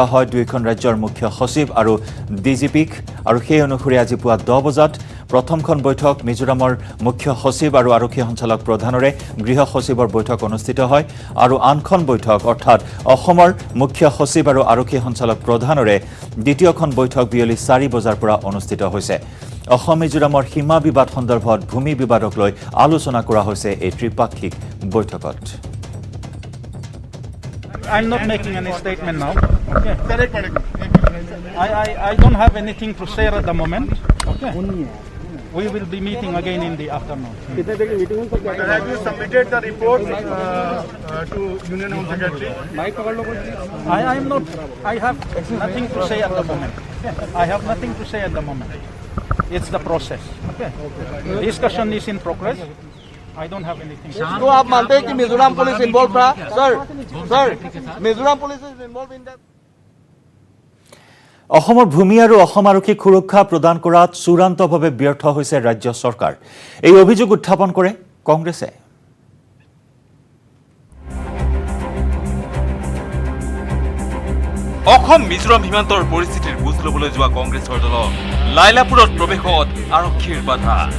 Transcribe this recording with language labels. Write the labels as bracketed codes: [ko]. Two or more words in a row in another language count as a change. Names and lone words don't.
[as] হয় দুইখন ৰাজ্যৰ মুখ্য সচিব আৰু ডিজিপিক আৰু সেই অনুসৰি আজি পুৱা 10 বজাত প্ৰথমখন বৈঠক মিজোৰামৰ মুখ্য সচিব আৰু আৰক্ষী সঞ্চালক প্ৰধানৰে গৃহ সচিবৰ বৈঠক অনুষ্ঠিত হয় আৰু আনখন বৈঠক অৰ্থাৎ অসমৰ মুখ্য সচিব আৰু আৰক্ষী সঞ্চালক প্ৰধানৰে দ্বিতীয়খন বৈঠক বিয়লি 4 বজাৰ পৰা অনুষ্ঠিত হৈছে অসম মিজোৰামৰ সীমা বিবাদ সন্দৰ্ভত ভূমি বিবাদক লৈ আলোচনা কৰা হৈছে এই ত্ৰিপাক্ষিক বৈঠকত [en] I'm not making any statement now. Okay. I don't have anything to share at the moment. Okay. We will be meeting again in the afternoon. Have you submitted the report to Union Home Secretary? I am not. I have nothing to say at the moment. I have nothing to say at the moment. It's the process. Okay. Discussion is in progress. I don't have anything. [hi] तो आप मानते हैं कि मिजोरम पुलिस इन्वॉल्व था सर [en] Mizoram police is involve in that [as] অসমৰ ভূমি আৰু অসম আৰক্ষীক সুৰক্ষা প্ৰদান কৰাত চূড়ান্তভাৱে ব্যৰ্থ হৈছে ৰাজ্য চৰকাৰ এই অভিযোগ উত্থাপন কৰে কংগ্ৰেছে অসম মিজোৰাম সীমান্তৰ পৰিস্থিতিৰ বুজ ল'বলৈ যোৱা কংগ্ৰেছৰ দল লাইলাপুৰত প্ৰৱেশত আৰক্ষীৰ বাধা